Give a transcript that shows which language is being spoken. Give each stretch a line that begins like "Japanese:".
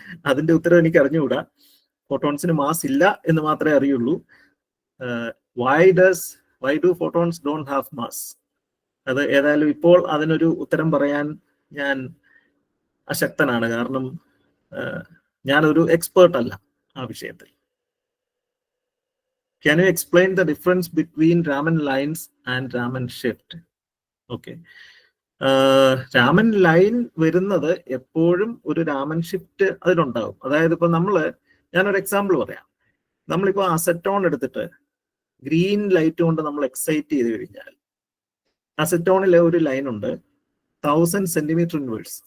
Malayalam: അതിന്റെ ഉത്തരം എനിക്ക് അറിഞ്ഞുകൂടാ. ഫോട്ടോൺസിന് മാസ് ഇല്ല എന്ന് മാത്രമേ അറിയുള്ളൂ.
English: Why do photons don't have mass?
Malayalam: അത് ഏതായാലും ഇപ്പോൾ അതിനൊരു ഉത്തരം പറയാൻ ഞാൻ അശക്തനാണ്. കാരണം ഞാനൊരു എക്സ്പേർട്ട് അല്ല ആ വിഷയത്തിൽ.
English: Can you explain the difference between Raman lines and Raman shift? Okay.
Malayalam: Raman line വരുന്നത് എപ്പോഴും ഒരു രാമൻ ഷിഫ്റ്റ് അതിലുണ്ടാവും. അതായത് ഇപ്പൊ ഞാനൊരു എക്സാമ്പിൾ പറയാം. നമ്മളിപ്പോ അസറ്റോൺ എടുത്തിട്ട് ഗ്രീൻ ലൈറ്റ് കൊണ്ട് നമ്മൾ എക്സൈറ്റ് ചെയ്ത് കഴിഞ്ഞാൽ അസറ്റോണിലെ ഒരു ലൈൻ ഉണ്ട് 1000 സെന്റിമീറ്റർ ഇൻവേഴ്സ്.